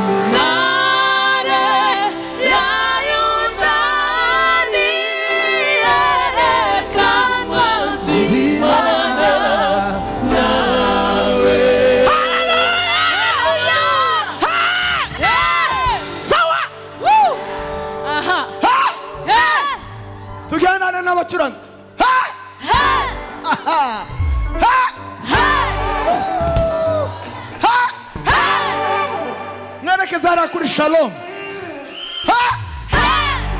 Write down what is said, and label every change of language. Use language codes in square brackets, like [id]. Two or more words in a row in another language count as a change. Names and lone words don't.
[rw] Ntare ya Yuda niyerekanwa nzimana nawe. Haleluya! Hey! Sawa! Woo! Aha. Ha! Hey! Tugendane n'abacuranzi. Ha! Hey! Aha. Ha! Hey! Ha! Hey! Mwerekeze hariya kuri Shalom. Ha! Hey!